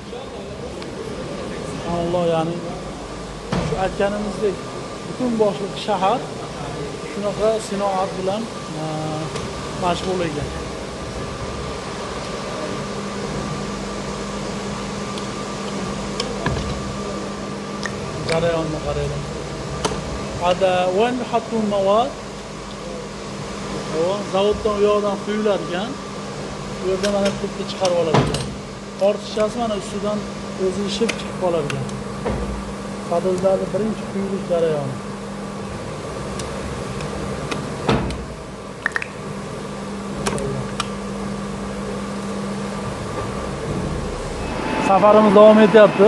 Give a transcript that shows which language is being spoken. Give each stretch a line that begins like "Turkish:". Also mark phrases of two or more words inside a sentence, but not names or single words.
Uzbek: Alloh, ya'ni shu aytganimizdek butun boshliq shahar shunaqa sinoat bilan mashg'ul ekan. jarayonni qaraylik.
Arabic: هاد وين بحطوا المواد
Uzbek: zavoddan u yoqdan quyular ekan. Bu yerda mana bitta chiqarib olar ekan. Ortiqchasi mana ustidan o'zi ishib chiqib qolar ekan. Podojlarning birinchi quyilish jarayoni. Safarimiz davom etyapti.